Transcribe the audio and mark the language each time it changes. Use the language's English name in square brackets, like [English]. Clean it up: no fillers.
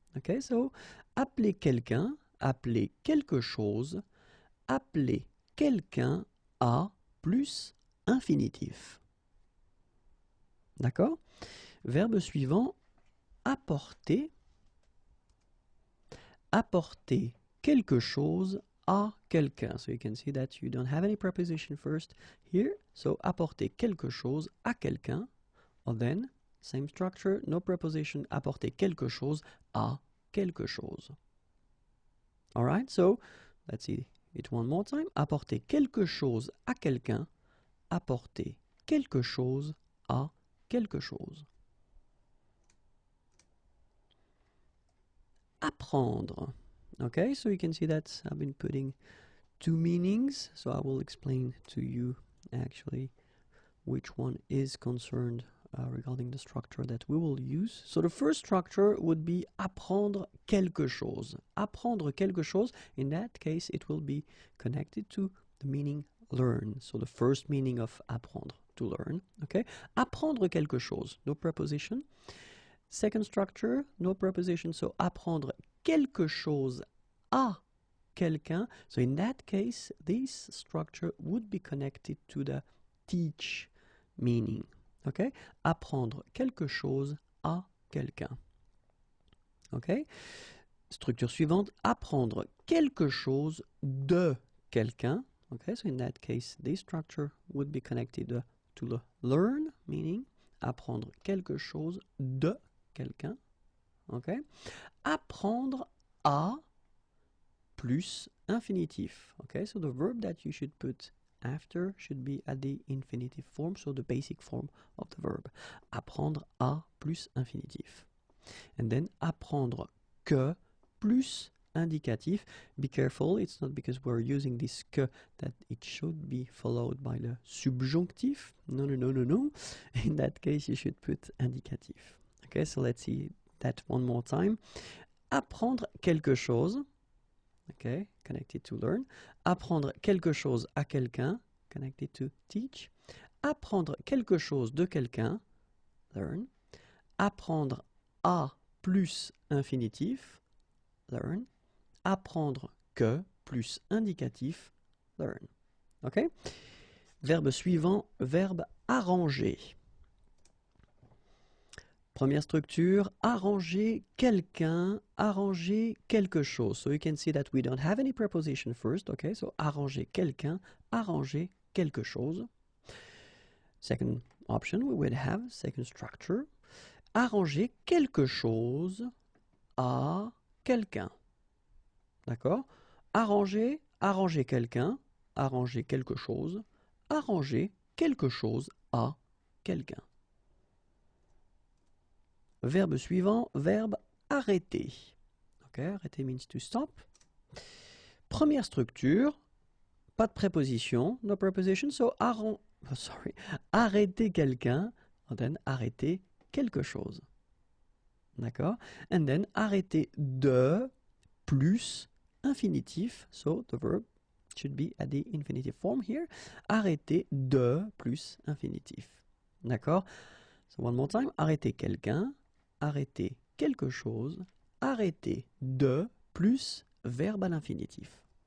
[French] Okay, so appeler quelqu'un, appeler quelque chose, appeler quelqu'un à plus infinitif. D'accord? Verbe suivant, apporter. Apporter quelque chose à quelqu'un. [English] So you can see that you don't have any preposition first here. [French] So apporter quelque chose à quelqu'un. [English] Or then, same structure, no preposition, [French] apporter quelque chose à quelque chose. [English] Alright, so let's see it one more time. [French] Apporter quelque chose à quelqu'un. Apporter quelque chose à quelque chose. Apprendre. [English] Okay, so you can see that I've been putting two meanings. So I will explain to you actually which one is concerned regarding the structure that we will use. So the first structure would be [French] apprendre quelque chose. Apprendre quelque chose, [English] in that case, it will be connected to the meaning learn. So the first meaning of apprendre, to learn. Okay? [French] Apprendre quelque chose, [English] no preposition. Second structure, no preposition. [French] So apprendre quelque chose à quelqu'un. [English] So in that case, this structure would be connected to the teach meaning. Okay? [French] Apprendre quelque chose à quelqu'un. Okay? Structure suivante, apprendre quelque chose de quelqu'un. [English] Okay, so in that case, this structure would be connected to the learn meaning. [French] Apprendre quelque chose de quelqu'un. Okay? Apprendre à plus infinitif. [English] Okay, so the verb that you should put after should be at the infinitive form, so the basic form of the verb. [French] Apprendre à plus infinitif. And then apprendre que plus indicatif. [English] Be careful, it's not because we're using this que that it should be followed by the subjunctif. No, no, no, no, no. In that case, you should put indicatif. Okay, so let's see that one more time. [French] Apprendre quelque chose. [English] Okay, connected to learn. [French] Apprendre quelque chose à quelqu'un, [English] connected to teach. [French] Apprendre quelque chose de quelqu'un, learn. Apprendre à plus infinitif, learn. Apprendre que plus indicatif, learn. Okay? Verbe suivant, verbe arranger. Première structure, arranger quelqu'un, arranger quelque chose. [English] So you can see that we don't have any preposition first, okay? [French] So arranger quelqu'un, arranger quelque chose. [English] Second option, we would have, second structure, [French] arranger quelque chose à quelqu'un. [English] D'accord? [French] Arranger, arranger quelqu'un, arranger quelque chose, arranger quelque chose à quelqu'un. Verbe suivant, verbe arrêter. Okay, arrêter [English] means to stop. [French] Première structure, pas de préposition, [English] no preposition, [French] so arrêter quelqu'un, then arrêter quelque chose. D'accord? And then arrêter de plus infinitif. [English] So the verb should be at the infinitive form here. [French] Arrêter de plus infinitif. D'accord? [English] So one more time. [French] Arrêter quelqu'un, arrêter quelque chose, arrêter de plus verbe à l'infinitif.